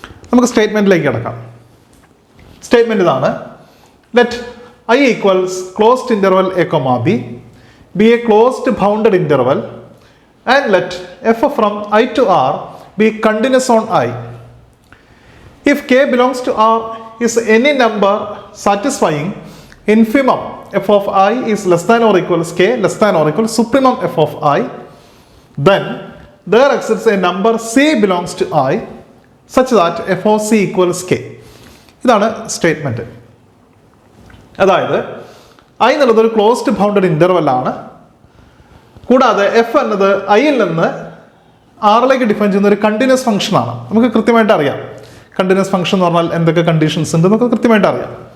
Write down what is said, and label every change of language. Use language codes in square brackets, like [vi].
[ml] നമുക്ക് സ്റ്റേറ്റ്മെൻറ്റിലേക്ക് കിടക്കാം. സ്റ്റേറ്റ്മെൻറ്റ് ഇതാണ്: [en] Let I equals closed interval a comma b b a closed bounded interval and let f from I to R be continuous on I. If k belongs to R is any number satisfying infimum f of I is less than or equals k less than or equals supremum f of I, then there exists a number c belongs to I such that f of c equals k. [ml] ഇതാണ് statement. അതായത് I എന്നുള്ളത് ഒരു closed bounded interval ആണ്. കൂടാതെ F എന്നത് ഐയിൽ നിന്ന് ആറിലേക്ക് ഡിഫൈൻ ചെയ്യുന്ന ഒരു കണ്ടിന്യൂസ് ഫംഗ്ഷനാണ്. നമുക്ക് കൃത്യമായിട്ട് അറിയാം കണ്ടിന്യൂസ് ഫംഗ്ഷൻ എന്ന് പറഞ്ഞാൽ എന്തൊക്കെ കണ്ടീഷൻസ് ഉണ്ട് എന്നൊക്കെ കൃത്യമായിട്ട് അറിയാം.